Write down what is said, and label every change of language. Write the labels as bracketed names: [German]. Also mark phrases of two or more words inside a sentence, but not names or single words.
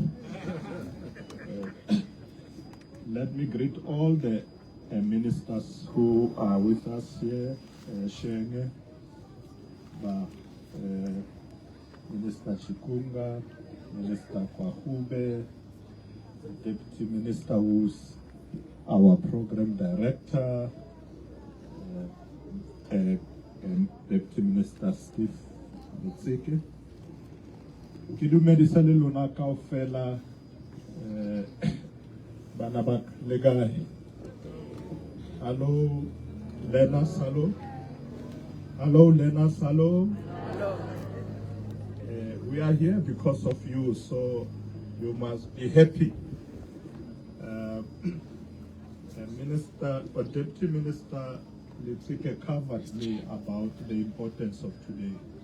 [English] Let me greet all the ministers who are with us here, Shenge, Minister Chikunga, Minister Kwahube, Deputy Minister who's our program director, Deputy Minister Steve Mitseke. [Southern Sotho] Ke dumedisa le lona kaofela bana ba le kae. [English] Hello Lena Salo. Hello Lena Salo. We are here because of you, so you must be happy. Minister or Deputy Minister Litsike covered me about the importance of today.